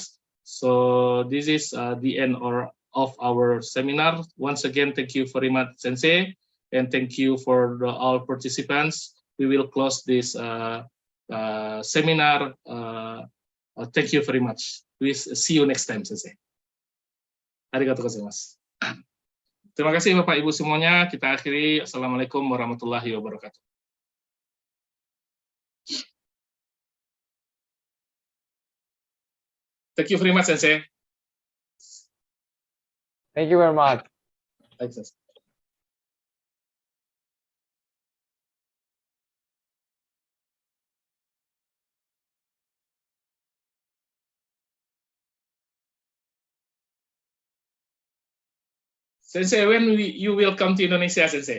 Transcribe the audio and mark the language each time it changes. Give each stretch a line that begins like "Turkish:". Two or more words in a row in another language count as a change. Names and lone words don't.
English: So this is the end of our seminar. Once again, thank you very much, Sensei, and thank you for all participants. We will close this seminar. Thank you very much. We see you next time, Sensei.
Japanese: ありがとうございます.
Indonesian: Terima kasih Bapak Ibu semuanya. Kita akhiri.
Arabic: السلام عليكم ورحمة الله وبركاته.
English: Thank you very much, Sensei. Thank you very much. Thanks. Sensei, when you will come to Indonesia, Sensei?